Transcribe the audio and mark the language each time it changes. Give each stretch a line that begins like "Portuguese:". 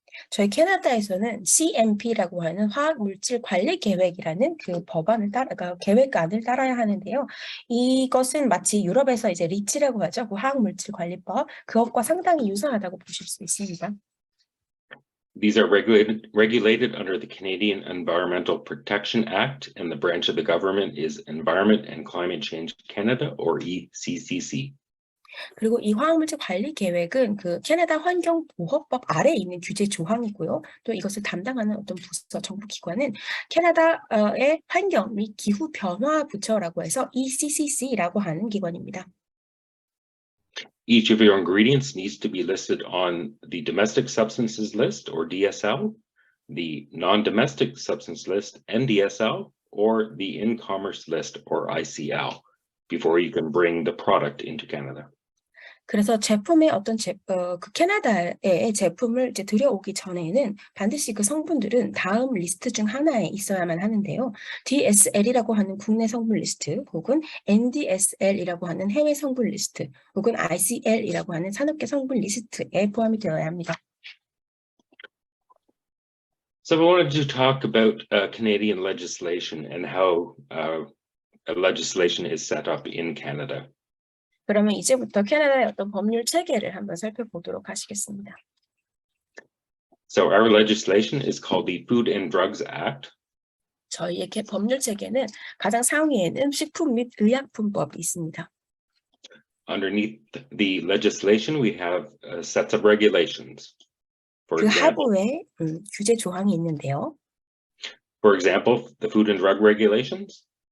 Korean: 저희 캐나다에서는 CMP라고 하는 화학물질 관리 계획이라는 그 법안을 그러니까 계획안을 따라야 하는데요. 이것은 마치 유럽에서 이제 리치라고 하죠. 그 화학물질 관리법 그것과 상당히 유사하다고 보실 수 있습니다.
English: These are regulated under the Canadian Environmental Protection Act, and the branch of the government is Environment and Climate Change Canada, or ECCC.
Korean: 그리고 이 화학물질 관리 계획은 그 캐나다 환경보호법 아래에 있는 규제 조항이고요. 또 이것을 담당하는 어떤 부서, 정부 기관은 캐나다의 환경 및 기후 변화 부처라고 해서 ECCC라고 하는 기관입니다.
English: Each of your ingredients needs to be listed on the Domestic Substances List, or DSL, the Non-Domestic Substance List, NDSL, or the In-Commerce List, or ICL, before you can bring the product into Canada.
Korean: 그래서 제품의 어떤 그 캐나다의 제품을 이제 들여오기 전에는 반드시 그 성분들은 다음 리스트 중 하나에 있어야만 하는데요. DSL이라고 하는 국내 성분 리스트, 혹은 NDSL이라고 하는 해외 성분 리스트, 혹은 ICL이라고 하는 산업계 성분 리스트에 포함이 되어야 합니다.
English: So I wanted to talk about Canadian legislation and how legislation is set up in Canada.
Korean: 그러면 이제부터 캐나다의 어떤 법률 체계를 한번 살펴보도록 하시겠습니다.
English: So our legislation is called the Food and Drugs Act.
Korean: 저희의 법률 체계는 가장 상위에는 식품 및 의약품법이 있습니다.
English: Underneath the legislation, we have sets of regulations.
Korean: 그 하부에 규제 조항이 있는데요.
English: For example, the Food and Drug Regulations.